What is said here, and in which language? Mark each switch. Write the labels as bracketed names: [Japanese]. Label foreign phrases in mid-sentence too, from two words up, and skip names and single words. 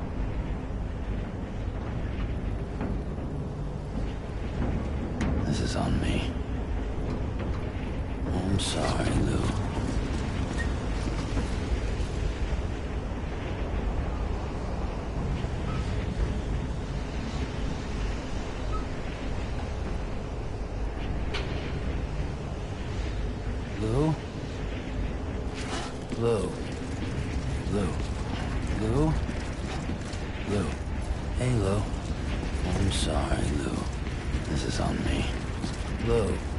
[English] This is on me. I'm sorry, Lou. Lou? Lou. Lou. Lou? Lou. Hey, Lou. I'm sorry, Lou. This is on me. Lou.